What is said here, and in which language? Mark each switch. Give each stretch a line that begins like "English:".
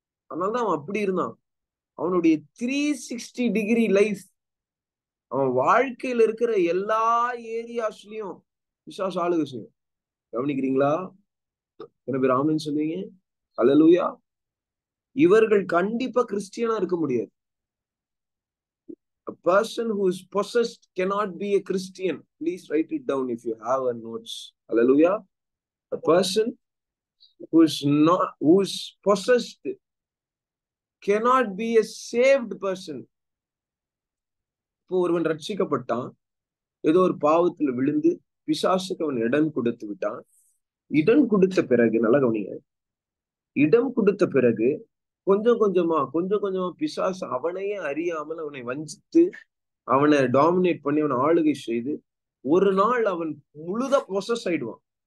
Tamil: அதனாலதான் அவன் அப்படி இருந்தான். அவனுடைய 360 டிகிரி லைஃப் அவன் வாழ்க்கையில இருக்கிற எல்லா ஏரியாஸ்லயும் பிசாசு ஆளுகை செய்யும். கவனிக்கிறீங்களா? என்ன பேர் ஆமென் சொல்லுவீங்க? அல்லேலூயா. இவர்கள் கண்டிப்பா கிறிஸ்டியனா இருக்க முடியாது.
English: A person who is possessed cannot be a Christian. Please write it down if you have a notes. Hallelujah. A person who is possessed cannot be a saved person.
Tamil: இப்போ ஒருவன் ரட்சிக்கப்பட்டான், ஏதோ ஒரு பாவத்துல விழுந்து பிசாசுக்கு அவன் இடம் கொடுத்து விட்டான். இடம் கொடுத்த பிறகு, நல்லா கவனிங்க, இடம் கொடுத்த பிறகு கொஞ்சம் கொஞ்சமா பிசாசு அவனையே அறியாமல் அவனை வஞ்சித்து அவனை டாமினேட் பண்ணி அவனை ஆளுகை செய்து ஒரு நாள் அவன் முழுதா பொசஸ் ஆயிடுவான்.